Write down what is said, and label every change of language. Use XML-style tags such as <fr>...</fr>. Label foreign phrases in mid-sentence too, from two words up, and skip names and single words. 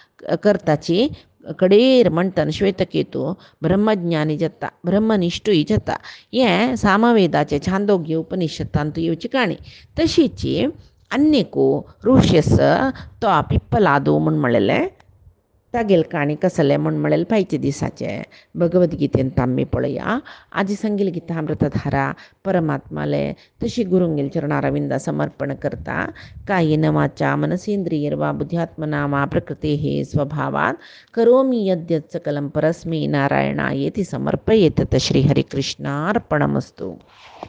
<kok>करताची कडेर म्हणटन श्वेतकेतू ब्रह्मज्ञानी जाता ब्रह्मनिष्ठूय जाता हें सामवेदाचे छांदोग्य उपनिषदांत येवची काणी तशीची अन्यको ऋष्यस तो पिप्पलादो म्हूण म्हणलेलें तागेल काणी कसलें म्हूण म्हणलें पायचे दिसाचे भगवद्गीतेंत आमी पळया आजी सांगिल्ली गीतामृतधारा परमात्माले तशी गुरूंगेल चरणारविंदा समर्पण करता</kok> <sa>कायेन वाचा मनसेंद्रियर्वा बुद्ध्यात्मना वा प्रकृतेः स्वभावात् करोमि यद्यत् सकलं परस्मै नारायणायेति समर्पयेत् श्रीहरिकृष्णार्पणमस्तु।</sa>